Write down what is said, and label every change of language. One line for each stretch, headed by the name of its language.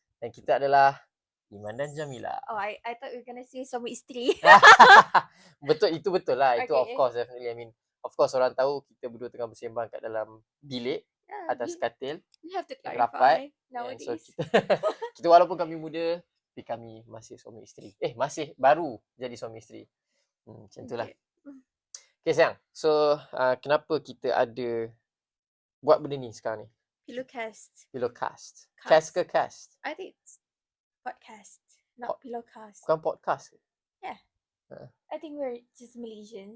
Malay: dan kita adalah Iman dan Jamila.
English: Oh, I thought you were gonna say
Malay: suami isteri. Betul, itu betul lah. Itu
English: Okay. of course, definitely. I mean, of course
Malay: orang tahu kita berdua tengah bersembang kat dalam bilik atas katil.
English: We have to
Malay: rapat.
English: clarify nowadays.
Malay: So kita walaupun kami muda, tapi kami masih suami isteri. Masih baru jadi suami isteri. Macam itulah. Okay sayang. So kenapa kita ada buat benda ni sekarang ni? Pillowcast. Cast ke cast?
English: I think it's podcast, not Pillowcast.
Malay: Bukan podcast ke?
English: Yeah. I think we're just Malaysian.